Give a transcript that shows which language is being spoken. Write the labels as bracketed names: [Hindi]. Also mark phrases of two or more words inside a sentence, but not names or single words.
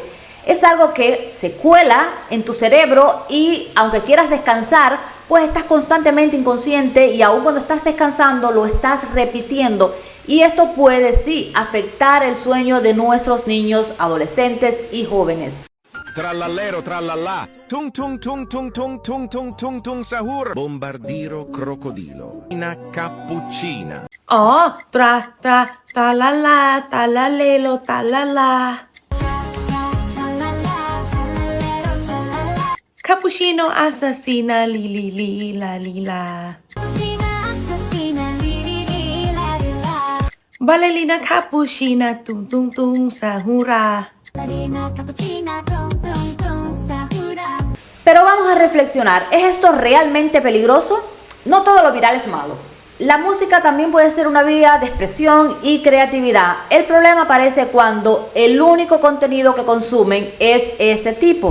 [Spanish] Es algo que se cuela en tu cerebro y aunque quieras descansar, pues estás constantemente inconsciente y aún cuando estás descansando lo estás repitiendo. Y esto puede sí afectar el sueño de nuestros niños, adolescentes y jóvenes. [Italian] Trallallero, trallallà, tung tung tung tung tung tung tung tung tung sahur, bombardiro crocodilo, una cappuccina. อ๋อ ตราตราตาลาลาตาลาเลโลตาลาลาคาปูชิโนอาซาซินาลีลีลีลาลีลาบาเลลีนาคาปูชินาตุงตุงตุงซาฮูรา [Spanish] Pero vamos a reflexionar, ¿es esto realmente peligroso? No todo lo viral es malo. La música también puede ser una vía de expresión y creatividad. El problema aparece cuando el único contenido que consumen es ese tipo.